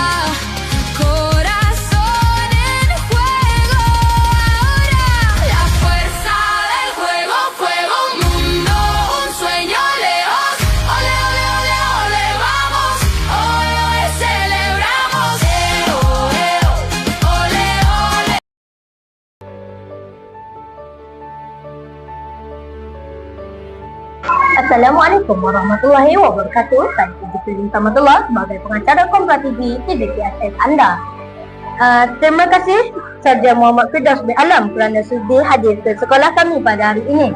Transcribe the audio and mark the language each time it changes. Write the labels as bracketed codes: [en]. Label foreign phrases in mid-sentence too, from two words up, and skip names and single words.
[es] corazón en juego, ahora la fuerza del juego, fuego, un mundo, un sueño lejos, ole, ole, ole, ole, vamos. Hoy, hoy celebramos, ole, ole. [ar] السلام عليكم ورحمة الله وبركاته. [ms] Saya Siti Rabiatul sebagai pengacara Kompas TV TVPSS anda. Terima kasih Sarjana Muhammad Firdaus bin Alam kerana sudi hadir ke sekolah kami pada hari ini.